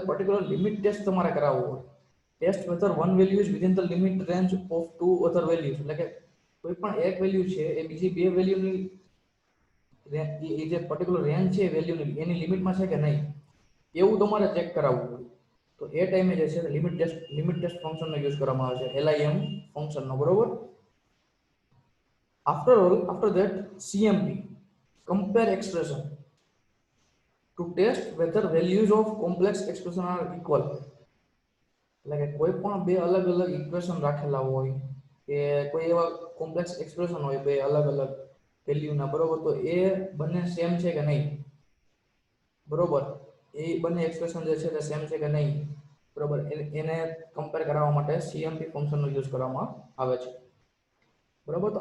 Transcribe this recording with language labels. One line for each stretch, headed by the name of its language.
Gujarati: Particular limit test તમારે કરાવવો હોય. Test
English: whether one value is within the limit range of 2 other values,
Gujarati: એટલે કે કોઈ પણ એક વેલ્યુ છે એ બીજી બે વેલ્યુની એ જે પર્ટિક્યુલર રેન્જ છે વેલ્યુની એની લિમિટમાં છે કે નહીં એવું તમારે ચેક કરાવવું હોય તો એ ટાઈમે જે છે લિમિટ ટેસ્ટ ફંક્શનનો યુઝ કરવામાં આવે છે LIM ફંક્શનનો, બરોબર.
English: After that, CMP, compare expression, to test whether values of complex expression are equal.
Gujarati: એટલે કે કોઈ પણ બે અલગ અલગ ઇક્વેશન રાખેલા હોય કે કોઈ એવા કોમ્પ્લેક્સ એક્સપ્રેશન હોય બે અલગ અલગ વેલ્યુના, બરોબર, તો એ બંને સેમ છે કે નહીં, બરોબર, એ બંને એક્સપ્રેશન જે છે તે સેમ છે કે નહીં, બરોબર, એને કમ્પેર કરવા માટે CMP ફંક્શનનો યુઝ કરવામાં આવે છે, બરોબર.